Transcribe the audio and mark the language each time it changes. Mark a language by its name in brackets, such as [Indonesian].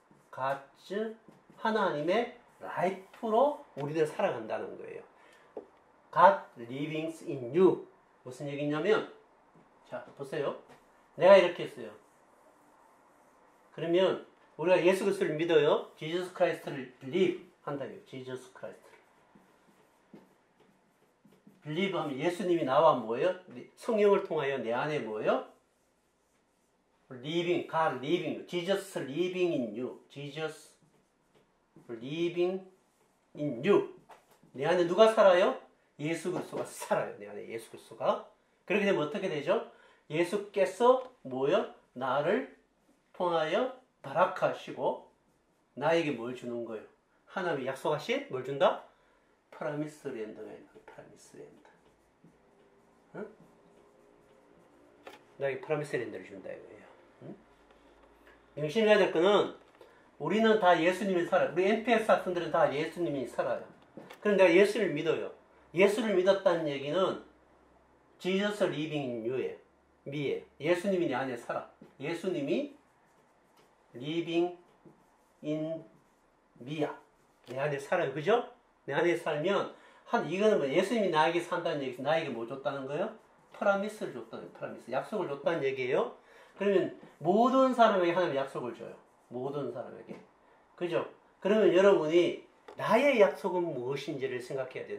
[Korean] God's 하나님의 라이프로 우리들 살아간다는 거예요. [English] God lives in you. [Korean] 무슨 얘기냐면 자 보세요. 내가 이렇게 했어요. 그러면 우리가 예수 그리스도를 믿어요. Jesus Christ를 believe 한다고요. Jesus Christ를. believe 하면 예수님이 나와 뭐예요? 성령을 통하여 내 안에 뭐예요? [English] living, God living, Jesus living in you. Jesus living in you. [Korean] 내 안에 누가 살아요? 예수 그리스도가 살아요. 내 안에 예수 그리스도가. 그렇게 되면 어떻게 되죠? 예수께서 뭐요? 나를 통하여 바락하시고 나에게 뭘 주는 거예요? 하나님이 약속하신 뭘 준다? 프라미스 랜드가 있는 프라미스 랜드. 응? 나에게 프라미스 랜드를 준다 이거예요. 응? 명심해야 될 거는 우리는 다 예수님이 살아요. 우리 NPS 학생들은 다 예수님이 살아요. 그럼 내가 예수를 믿어요. 예수를 믿었다는 얘기는 [English] Jesus living in you [Korean] 예요. 미예요. 예수님이 내 안에 살아. 예수님이 [English] living in me [Korean] 야. 내 안에 살아요. 그죠? 내 안에 살면 이거는 뭐 예수님이 나에게 산다는 얘기에서 나에게 뭐 줬다는 거예요? 프라미스를 줬다는 프라미스. 약속을 줬다는 얘기예요. 그러면 모든 사람에게 하나님 약속을 줘요. 모든 사람에게. 그죠? 그러면 여러분이 나의 약속은 무엇인지를 생각해야 돼요.